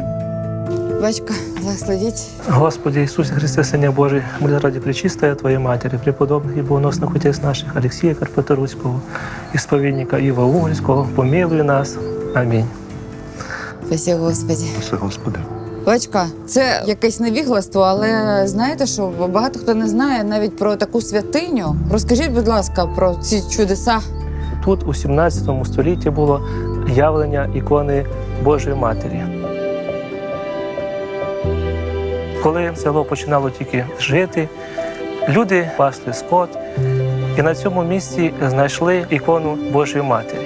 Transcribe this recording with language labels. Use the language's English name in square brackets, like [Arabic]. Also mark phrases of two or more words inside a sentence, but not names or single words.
[Russian] Батюшка, благословите. Господи Иисусе Христе, Сыне Божий, мы ради Пречистая Твоей Матери, преподобных и богоносных отец наших Алексея Карпаторуського, исповедника Ива Угольського, помилуй нас. [Ukrainian] Амінь. [Russian] Спасибо, Господи. Спасибо, Господи. [Ukrainian] Батюшка, це якесь невігластво, але знаєте, що багато хто не знає навіть про таку святиню. Розкажіть, будь ласка, про ці чудеса. Тут у 17 столітті було явлення ікони Божої Матері. Коли село починало тільки жити, люди пасли скот і на цьому місці знайшли ікону Божої Матері.